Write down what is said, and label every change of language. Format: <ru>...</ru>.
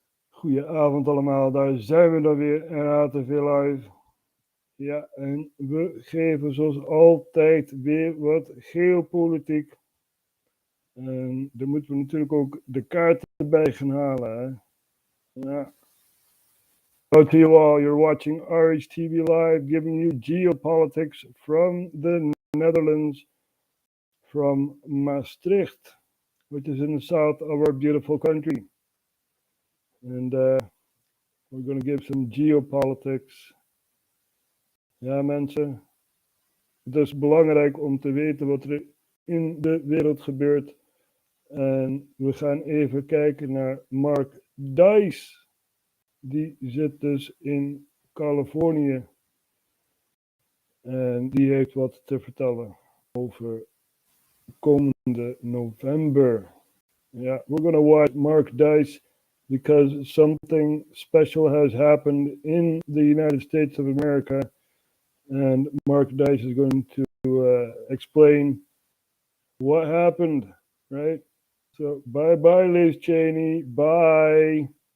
<nl>Goedenavond allemaal, daar zijn we dan weer, RHTVLive. Ja, en we geven zoals altijd weer wat geopolitiek. En daar moeten we natuurlijk ook de kaarten bij gaan halen, hè. Ja.</nl> <en>Hello to you all, you're watching RHTVLive, giving you geopolitics from the Netherlands, from Maastricht, which is in the south of our beautiful country. And we're going to give some geopolitics.</en> <nl>Ja mensen, het is belangrijk om te weten wat er in de wereld gebeurt. En we gaan even kijken naar Mark Dice. Die zit dus in Californië. En die heeft wat te vertellen over komende november.</nl> <en>Yeah, we're going to watch Mark Dice because something special has happened in the United States of America. And Mark Dice is going to explain what happened, right? So bye-bye, Liz Cheney. Bye.</en>